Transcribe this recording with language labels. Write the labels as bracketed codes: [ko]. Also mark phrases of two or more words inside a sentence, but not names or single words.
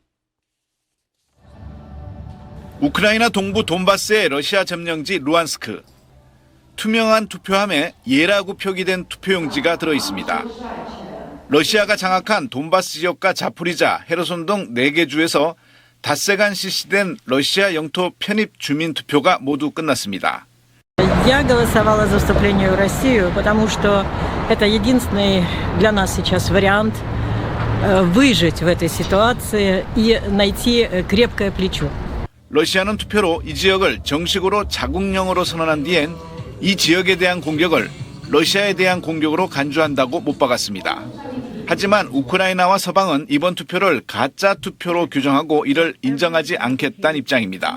[ko] 우크라이나 동부 돈바스의 러시아 점령지 루안스크. 투명한 투표함에 예라고 표기된 투표용지가 들어있습니다. 러시아가 장악한 돈바스 지역과 자포리자, 헤르손 등 4개 주에서 닷새간 실시된 러시아 영토 편입 주민 투표가 모두 끝났습니다. [ru] Я голосовала за вступление в Россию, потому что это единственный для нас сейчас вариант выжить в этой ситуации и найти крепкое плечо. [ko] 러시아는 투표로 이 지역을 정식으로 자국령으로 선언한 뒤엔 이 지역에 대한 공격을 러시아에 대한 공격으로 간주한다고 못 박았습니다. 하지만 우크라이나와 서방은 이번 투표를 가짜 투표로 규정하고 이를 인정하지 않겠다는 입장입니다.